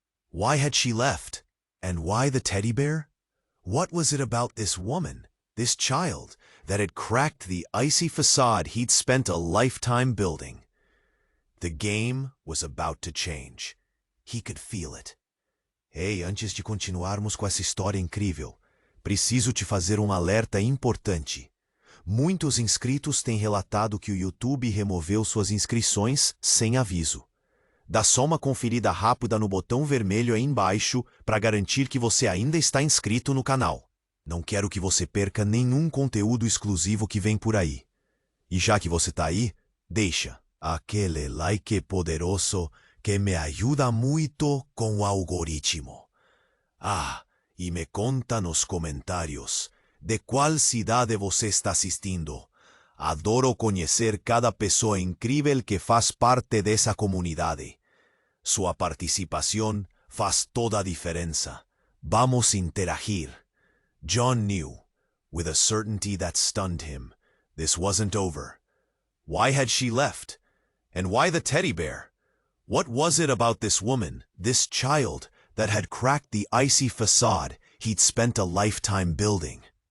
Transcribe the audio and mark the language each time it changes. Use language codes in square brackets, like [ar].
[en] Why had she left? And why the teddy bear? What was it about this woman, this child, that had cracked the icy facade he'd spent a lifetime building? The game was about to change. He could feel it. [pt] "Ei, antes de continuarmos com essa história incrível, preciso te fazer alerta importante. Muitos inscritos têm relatado que o YouTube removeu suas inscrições sem aviso. Dá só uma conferida rápida no botão vermelho aí embaixo para garantir que você ainda está inscrito no canal. Não quero que você perca nenhum conteúdo exclusivo que vem por aí. E já que você está aí, deixa aquele like poderoso que me ajuda muito com o algoritmo. E me conta nos comentários de qual cidade você está assistindo. Adoro conhecer cada pessoa incrível que faz parte dessa comunidade. Sua participação faz toda a diferença. Vamos interagir." [en] John knew, with a certainty that stunned him, this wasn't over. Why had she left? And why the teddy bear? What was it about this woman, this child, that had cracked the icy facade he'd spent a lifetime building?